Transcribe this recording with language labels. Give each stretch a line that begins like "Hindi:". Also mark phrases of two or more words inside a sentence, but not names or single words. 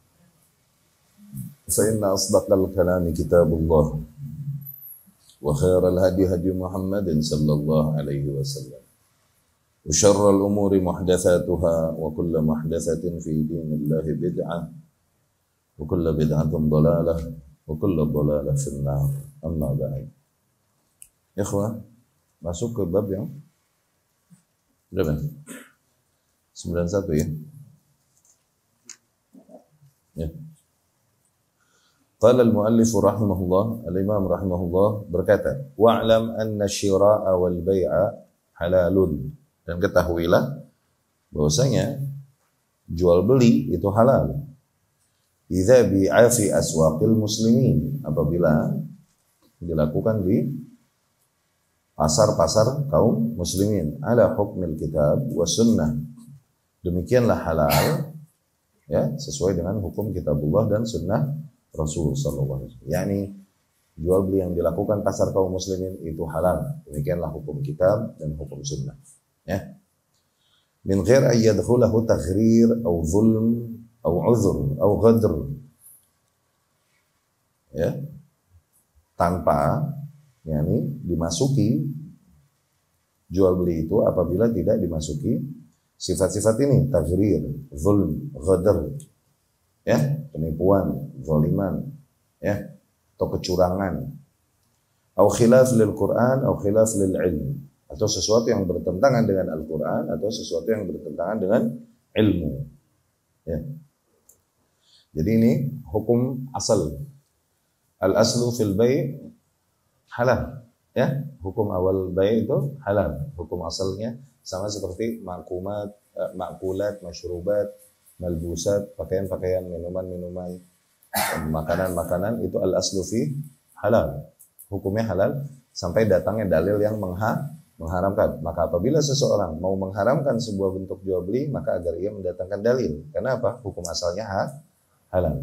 Arabic: فإن أصدق الكلام كتاب الله وخير الهدي هدي محمد صلى الله عليه وسلم وشر الأمور محدثاتها وكل محدثة في دين الله بدعة وكل بدعة ضلالة وكل ضلالة في النار. أما بعد.
Indonesian: Ikhwah, masuk ke bab yang berapa? 91 ya? Ya.
Arabic: قال المؤلف رحمه الله الإمام رحمه الله berkata, واعلم أن الشراء والبيع حلال.
Indonesian: Dan ketahuilah bahwasanya jual beli itu halal.
Arabic: إذا بيع في أسواق المسلمين,
Indonesian: apabila dilakukan di pasar-pasar kaum muslimin
Arabic: على حكم الكتاب والسنة.
Indonesian: Demikianlah halal ya, sesuai dengan hukum kitabullah dan sunnah Rasul
Arabic: صلى الله عليه وسلم.
Indonesian: Yani jual beli yang dilakukan pasar kaum muslimin itu halal. Demikianlah hukum kitab dan hukum sunnah. Ya.
Arabic: من غير أن يدخله تغرير أو ظلم أو عذر أو غدر.
Indonesian: Ya. Tanpa yani dimasuki jual beli itu apabila tidak dimasuki sifat-sifat ini,
Arabic: تغرير ظلم غدر.
Indonesian: Ya, penipuan, zaliman, ya, atau kecurangan, atau
Arabic: خلاف للقرآن,
Indonesian: atau
Arabic: خلاف للعلم,
Indonesian: atau sesuatu yang bertentangan dengan Al-Quran, atau sesuatu yang bertentangan dengan ilmu. Ya. Jadi ini hukum asal.
Arabic: الأصل في البيع حلال.
Indonesian: Ya, hukum awal bai' itu halal. Hukum asalnya sama seperti makumat,
Arabic: مأكولات مشروبات ملبوسات,
Indonesian: pakaian-pakaian, minuman-minuman, makanan-makanan, itu
Arabic: الأصل في حلال.
Indonesian: Hukumnya halal sampai datangnya dalil yang mengharamkan. Maka apabila seseorang mau mengharamkan sebuah bentuk jual beli, maka agar ia mendatangkan dalil. Karena apa? Hukum asalnya halal.